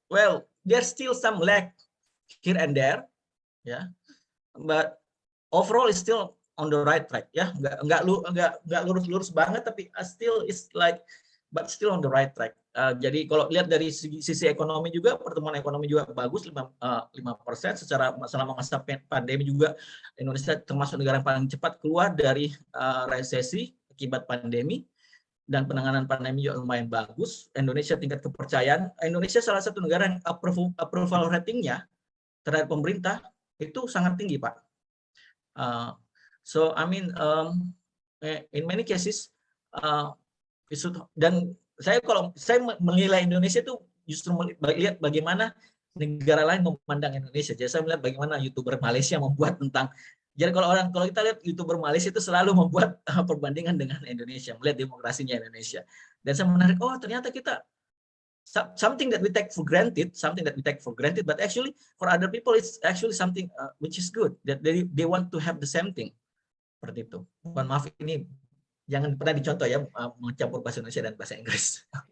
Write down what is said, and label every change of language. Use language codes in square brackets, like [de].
[en] Well, there's still some lag here and there, ya. But overall is still on the right track, ya. [id] Nggak lurus-lurus banget, tapi [en] still is but still on the right track. [id] Jadi kalau lihat dari sisi ekonomi juga, pertumbuhan ekonomi juga bagus, 5% selama masa pandemi juga. Indonesia termasuk negara yang paling cepat keluar dari resesi akibat pandemi, dan penanganan pandemi juga lumayan bagus. Indonesia tingkat kepercayaan, Indonesia salah satu negara yang approval ratingnya terhadap pemerintah itu sangat tinggi, Pak. [en] So I mean in many cases [id] dan kalau saya menilai Indonesia itu justru melihat bagaimana negara lain memandang Indonesia. Jadi saya melihat bagaimana YouTuber Malaysia membuat tentang. Jadi kalau kita lihat YouTuber Malaysia itu selalu membuat perbandingan dengan Indonesia, melihat demokrasinya Indonesia. Dan saya menarik, oh ternyata kita [en] something that we take for granted, but actually for other people it's actually something which is good, that they want to have the same thing. [id] Seperti itu. Mohon maaf, ini jangan pernah dicontoh ya, mencampur bahasa Indonesia dan bahasa Inggris.